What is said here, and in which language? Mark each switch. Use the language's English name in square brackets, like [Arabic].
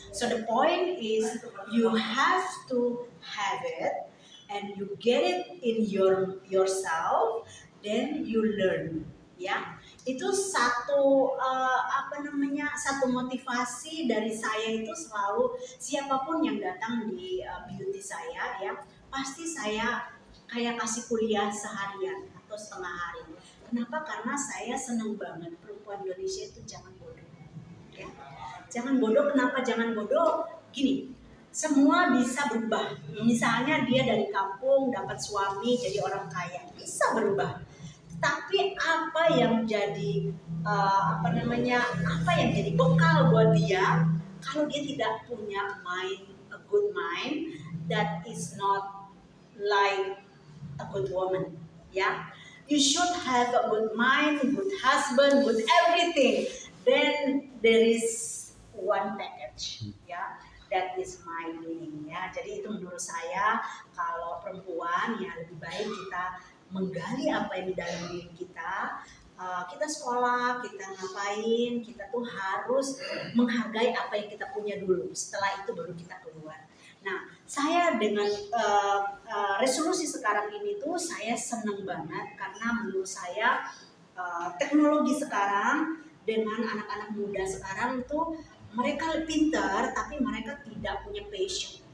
[English] So the point is you have to have it and you get it in yourself, then you learn. [Indonesian] Ya, itu satu satu motivasi dari saya itu selalu siapapun yang datang di beauty saya ya, pasti saya kayak kasih kuliah seharian atau setengah hari. Kenapa? Karena saya seneng banget perempuan Indonesia itu jangan bodoh. Ya. Jangan bodoh, kenapa jangan bodoh? Gini, semua bisa berubah. Misalnya dia dari kampung dapat suami jadi orang kaya, bisa berubah. Tapi apa yang jadi apa yang jadi bekal buat dia kalau dia tidak punya [English] a good mind, that is not like a good woman, [Indonesian] ya. [English] You should have a good mind, good husband, good everything. Then there is one package, ya. That is my meaning, ya. [Indonesian] Jadi itu menurut saya kalau perempuan ya lebih baik kita menggali apa yang di dalam diri kita. Kita sekolah, kita ngapain, kita tuh harus menghargai apa yang kita punya dulu. Setelah itu baru kita keluar. Nah, saya dengan resolusi sekarang ini tuh saya seneng banget karena menurut saya teknologi sekarang dengan anak-anak muda sekarang tuh mereka pintar tapi mereka tidak punya passion.